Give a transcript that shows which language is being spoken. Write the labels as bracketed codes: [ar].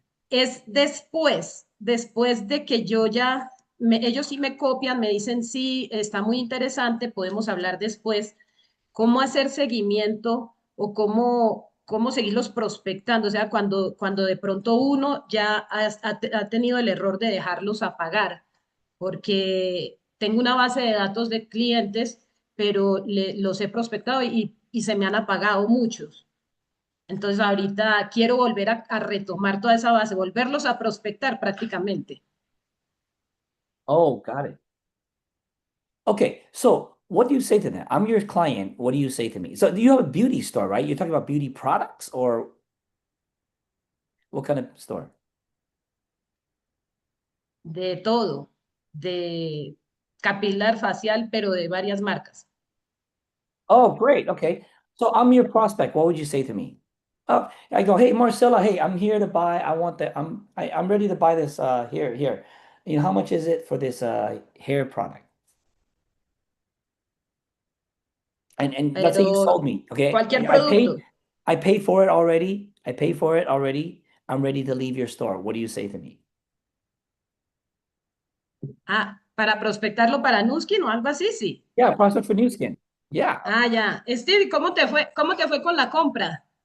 [es] Es después de que yo ya, ellos sí me copian, me dicen sí, está muy interesante, podemos hablar después cómo hacer seguimiento o cómo seguirlos prospectando. O sea, cuando de pronto uno ya ha tenido el error de dejarlos apagar, porque tengo una base de datos de clientes, pero los he prospectado y se me han apagado muchos. Entonces ahorita quiero volver a retomar toda esa base, volverlos a prospectar prácticamente. [en] Oh, got it. Okay, so what do you say to them? I'm your client. What do you say to me? So do you have a beauty store, right? You're talking about beauty products, or what kind of store? [es] De todo, de capilar facial, pero de varias marcas. [en] Oh, great. Okay. So I'm your prospect. What would you say to me? I go, hey Marcella, hey, I'm here to buy. I want that. I'm ready to buy this. Here. You know, how much is it for this hair product? And let's say you [es] Pero [en] sold me. Okay, [es] cualquier producto. [en] I paid for it already. I paid for it already. I'm ready to leave your store. What do you say to me? [es] Ah, para prospectarlo para Nuskin o algo así, sí. [en] Yeah, prospect for new skin. Yeah. [es] Ah, ya. Stevie, ¿cómo te fue? ¿Cómo te fue con la compra?